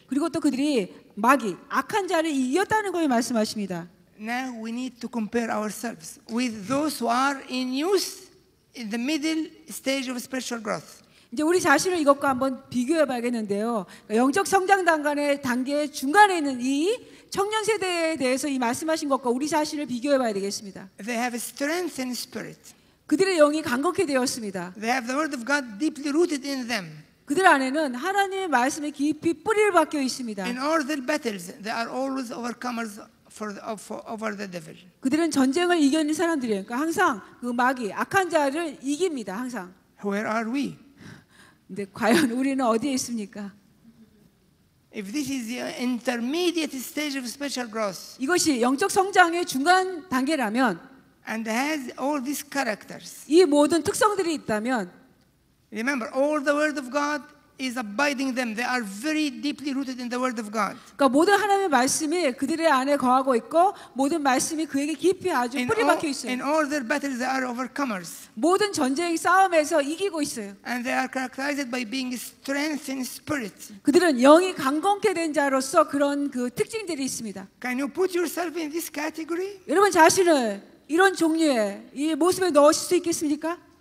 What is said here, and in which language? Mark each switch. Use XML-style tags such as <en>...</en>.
<ko>그리고 또 그들이 마귀, 악한 자를 이겼다는 걸 말씀하십니다.</ko> <en>Now we need to compare ourselves with those who are in youth, in the middle stage of spiritual growth.</en> <ko>이제 우리 자신을 이것과 한번 비교해 봐야겠는데요. 영적 성장 단계의 중간에 있는 이 청년 세대에 대해서 이 말씀하신 것과 우리 자신을 비교해 봐야 되겠습니다.</ko> <en>They have strength in spirit.</en> <ko>그들의 영이 강건케 되었습니다.</ko> <en>They have the word of God deeply rooted in them.</en> <ko>그들 안에는 하나님의 말씀이 깊이 뿌리를 박혀 있습니다.</ko> <en>In all their battles, they are always overcomers over the devil.</en> <ko>그들은 전쟁을 이겨낸 사람들이에요. 그러니까 항상 그 마귀, 악한 자를 이깁니다. 항상.</ko> <en>Where are we?</en> <ko>근데 과연 우리는 어디에 있습니까?</ko> <en>If this is the intermediate stage of spiritual growth</en> <ko>이것이 영적 성장의 중간 단계라면</ko> <en>and has all these characters,</en> <ko>이 모든 특성들이 있다면</ko> <en>remember, all the word of God is abiding them. They are very deeply rooted in the word of God.</en> <ko>그러니까 모든 하나님의 말씀이 그들의 안에 거하고 있고 모든 말씀이 그에게 깊이 아주 뿌리 박혀 있어요.</ko> <en>In all their battles, they are overcomers.</en> <ko>모든 전쟁 싸움에서 이기고 있어요.</ko> <en>And they are characterized by being strength in spirit.</en> <ko>그들은 영이 강건케 된 자로서 그런 그 특징들이 있습니다.</ko> <en>Can you put yourself in this category?</en> <ko>여러분 자신을 이런 종류의 이 모습에 넣으실 수 있겠습니까?</ko>